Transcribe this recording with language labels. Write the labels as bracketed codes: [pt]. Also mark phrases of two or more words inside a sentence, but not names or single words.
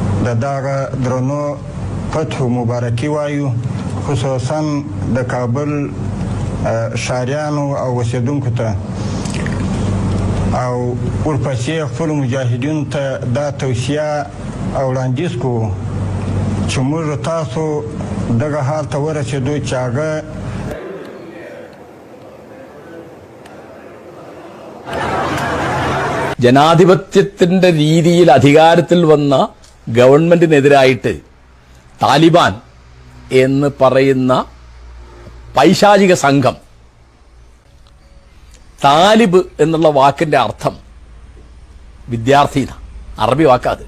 [ps] دغه درنو فتح مبارکي وایو، خصوصا د کابل ښاریانو او اوسېدونکو ته او ورپسې خپلو مجاهدینو ته دا توصیه او وړاندیز کوو چې موږ تاسو دغه حال ته ورسېدو چې هغه [ml] ജനാധിപത്യത്തിന്റെ രീതിയിൽ അധികാരത്തിൽ വന്ന ഗവൺമെന്റിനെതിരായിട്ട് താലിബാൻ എന്ന് പറയുന്ന പൈശാചിക സംഘം, താലിബ് എന്നുള്ള വാക്കിന്റെ അർത്ഥം വിദ്യാർത്ഥി, അറബി വാക്കാത്.